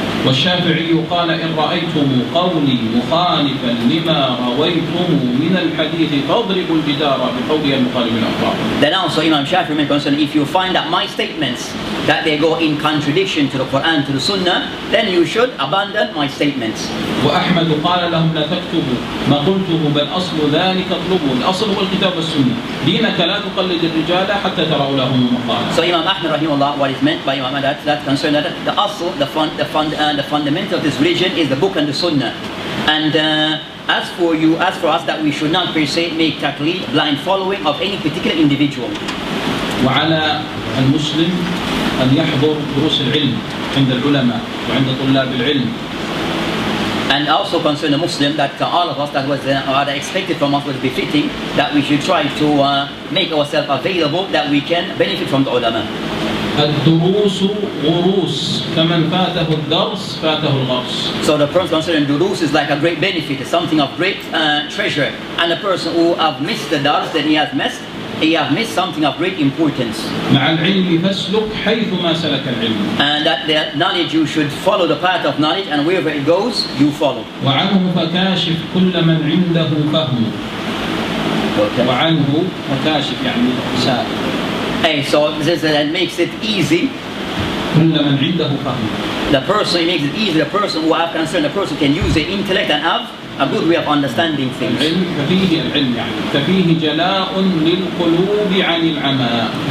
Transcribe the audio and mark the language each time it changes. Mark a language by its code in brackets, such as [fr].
[ar] والشافعي قال إن رأيتم قولي مخالفا لما رويتم من الحديث فاضربوا الجدار بقولي المخالف الأخبار. [en] Then also Imam Shafi'i mentioned, if you find that my statements that they go in contradiction to the Quran, to the Sunnah, then you should abandon my statements. [ar] وأحمد قال لهم لا تكتبوا ما قلته بل أصل ذلك اطلبوا. الأصل هو الكتاب والسنة. دينك لا تقلد الرجال حتى تروا لهم مقالا. [en] So Imam Ahmad rahimahullah, what is meant by Imam Ahmad, that concern that the asl, the fundamental of this religion is the book and the Sunnah. And as for us, that we should not per se make taqleed, blind following of any particular individual. [ar] وعلى المسلم أن يحضر دروس العلم عند العلماء وعند طلاب العلم. [en] And also concern the Muslim that all of us that was expected from us was befitting that we should try to make ourselves available that we can benefit from the ulama. [ar] الدروس غروس كمن فاته الدرس فاته الغرس. [en] So the person considering durus is like a great benefit, it's something of great treasure. And the person who have missed the dars, then he has missed something of great importance. [ar] مع العلم فاسلك حيث ما سلك العلم. [en] And that the knowledge, you should follow the path of knowledge, and wherever it goes, you follow. [ar] وعنه فكاشف كل من عنده فهم. وعنه فكاشف يعني سائل. [en] Hey, so this that makes it easy. [ar] كل من عنده فهم. [en] The person, it makes it easy. The person who have concern, the person can use their intellect and have a good way of understanding things. [ar] العلم يعني ففيه جلاء للقلوب عن العمى.